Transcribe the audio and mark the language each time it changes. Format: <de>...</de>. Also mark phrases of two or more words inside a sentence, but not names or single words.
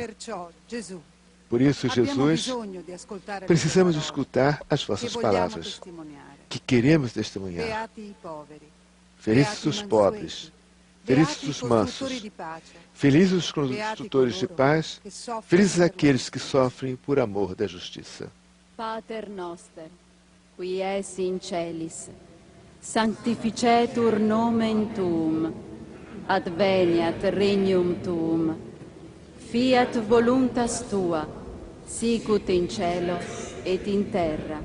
<pt>Por isso, Jesus, precisamos escutar as vossas palavras, que queremos testemunhar. Felizes os pobres, felizes os mansos, felizes os construtores de paz, felizes aqueles que sofrem por amor da justiça.</pt> <la>Pater noster, qui es in celis, sanctificetur nomen tuum, adveniat regnum tuum, fiat voluntas tua, sicut in cielo et in terra.</la>